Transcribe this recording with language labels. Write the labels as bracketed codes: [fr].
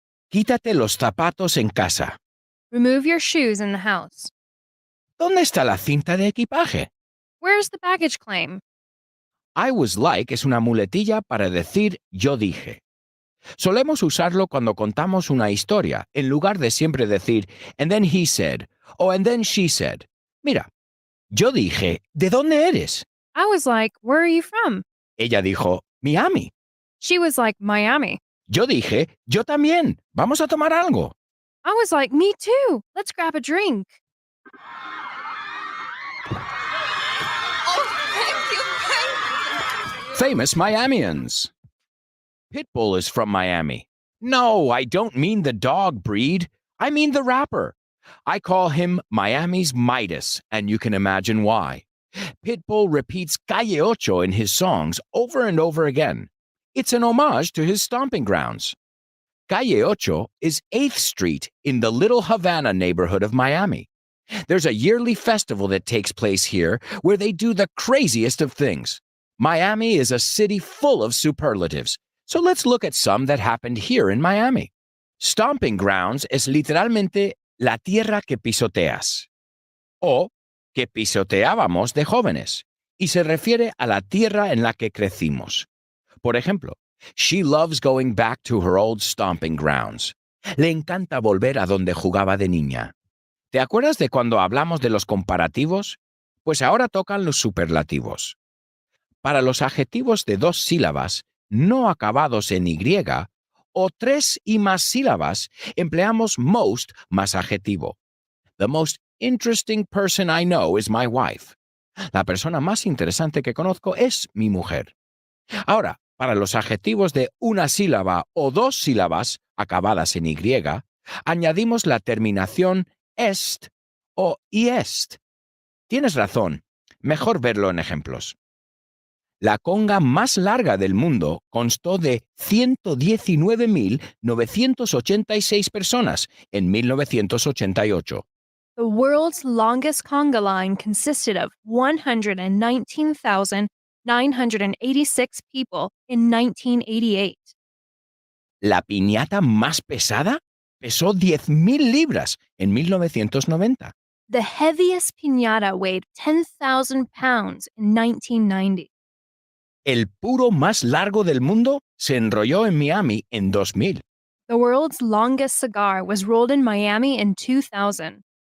[es] Quítate los zapatos en casa. [en] Remove your shoes in the house. [es] ¿Dónde está la cinta de equipaje? [en] Where's the baggage claim? [es] I was like es una muletilla para decir yo dije. Solemos usarlo cuando contamos una historia, en lugar de siempre decir [en] and then he said [es] o [en] and then she said. [es] Mira, yo dije, ¿de dónde eres? [en] I was like, where are you from? [es] Ella dijo, Miami. [en] She was like, Miami. [es] Yo dije, yo también. Vamos a tomar algo. [en] I was like, me too. Let's grab a drink. Famous Miamians. Pitbull is from Miami. No, I don't mean the dog breed. I mean the rapper. I call him Miami's Midas, and you can imagine why. Pitbull repeats Calle Ocho in his songs over and over again. It's an homage to his stomping grounds. Calle Ocho is 8th Street in the Little Havana neighborhood of Miami. There's a yearly festival that takes place here where they do the craziest of things. Miami is a city full of superlatives, so let's look at some that happened here in Miami. [es] Stomping grounds es literalmente la tierra que pisoteas, o que pisoteábamos de jóvenes, y se refiere a la tierra en la que crecimos. Por ejemplo, [en] she loves going back to her old stomping grounds. [es] Le encanta volver a donde jugaba de niña. ¿Te acuerdas de cuando hablamos de los comparativos? Pues ahora tocan los superlativos. Para los adjetivos de 2 sílabas, no acabados en Y, o 3 y más sílabas, empleamos most más adjetivo. [en] The most interesting person I know is my wife. [es] La persona más interesante que conozco es mi mujer. Ahora, para los adjetivos de una sílaba o 2 sílabas acabadas en Y, añadimos la terminación est o iest. Tienes razón, mejor verlo en ejemplos. La conga más larga del mundo constó de 119.986 personas en 1988. [en] The world's longest conga line consisted of 119,986 people in 1988. [es] La piñata más pesada pesó 10.000 libras en 1990. [en] The heaviest piñata weighed 10,000 pounds in 1990. [es] El puro más largo del mundo se enrolló en Miami en 2000. [en] The world's longest cigar was rolled in Miami in 2000.